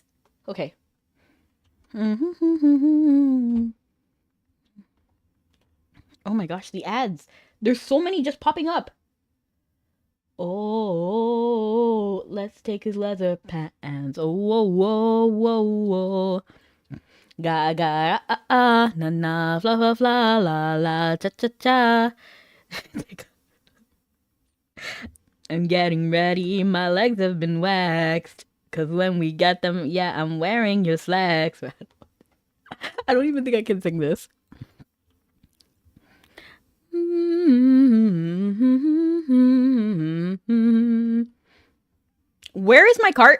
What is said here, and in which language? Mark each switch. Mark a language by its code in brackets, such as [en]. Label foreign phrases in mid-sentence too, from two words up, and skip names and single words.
[en] Okay. Oh my gosh, the ads. There's so many just popping up. Oh, let's take his leather pants. Oh, whoa, whoa, whoa, whoa. Ga, ga, na, na, fla, fla, fla, la, la, cha, cha, cha. I'm getting ready, my legs have been waxed. Cause when we get them, yeah, I'm wearing your slacks. I don't even think I can sing this. Where is my cart?